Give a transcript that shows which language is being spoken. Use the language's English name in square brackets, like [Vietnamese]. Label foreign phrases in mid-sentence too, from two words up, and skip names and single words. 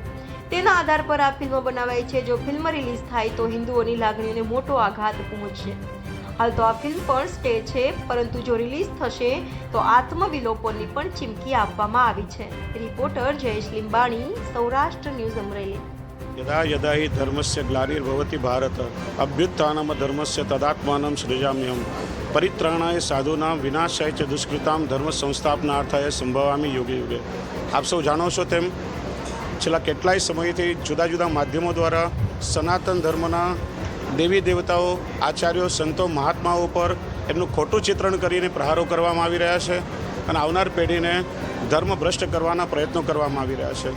[Gujarati] તેના આધાર પર આ ફિલ્મ બનાવાઈ છે. જો ફિલ્મ રિલીઝ થાય તો હિન્દુઓની લાગણીઓને મોટો આઘાત પહોંચશે. હાલ તો આ ફિલ્મ પણ સ્ટે છે, પરંતુ જો રિલીઝ થશે તો આત્મવિલોપનની પણ ચીમકી આપવામાં આવી છે. રિપોર્ટર જયેશ લીંબાણી, સૌરાષ્ટ્ર ન્યૂઝ, અમરેલી. [Sanskrit] यदा यदा हि धर्मस्य ग्लानिर्भवति भारत अभ्युत्थानम धर्मस्य तदात्मानं सृजाम्यहं परित्राणाय साधूनां विनाशाय च दुष्कृतां धर्म संस्थापनार्थाय संभवामि युगे युगे. [Gujarati] આપ સૌ જાણો છો તેમ છેલ્લા કેટલાય સમયથી જુદા જુદા માધ્યમો દ્વારા સનાતન ધર્મના દેવી દેવતાઓ, આચાર્યો, સંતો, મહાત્માઓ પર એમનું ખોટું ચિત્રણ કરીને પ્રહારો કરવામાં આવી રહ્યા છે અને આવનાર પેઢીને ધર્મ ભ્રષ્ટ કરવાના પ્રયત્નો કરવામાં આવી રહ્યા છે.